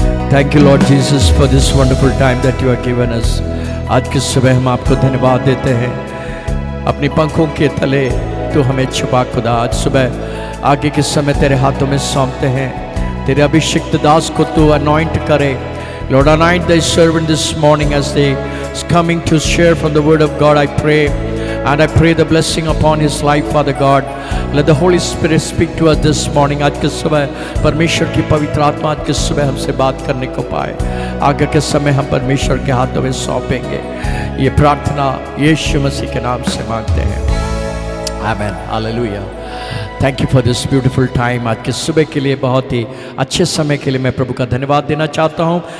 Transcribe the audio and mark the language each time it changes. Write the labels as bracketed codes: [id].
[en] Thank you Lord Jesus for this wonderful time that you have given us. [hi] आज की सुबह हम आपको धन्यवाद देते हैं। अपनी पंखों के तले तू हमें छुपा खुदा। आज सुबह आगे के समय तेरे हाथों में सौंपते हैं। तेरे अभिषिक्त दास को तू अनॉइंट करे। [en] Lord, anoint thy servant this morning as they is coming to share from the word of God. I pray and I pray the blessing upon his life, Father God. Let the Holy Spirit speak to us this morning. [hi] आज के सुबह परमेश्वर की पवित्र आत्मा आज के सुबह हमसे बात करने को पाए। आगे के समय हम परमेश्वर के हाथों में सौंपेंगे। ये प्रार्थना यीशु मसीह के नाम से मांगते हैं, आमीन, hallelujah. [en] Thank you for this beautiful time. [hi] आज के सुबह के लिए, बहुत ही अच्छे समय के लिए मैं प्रभु का धन्यवाद देना चाहता हूँ।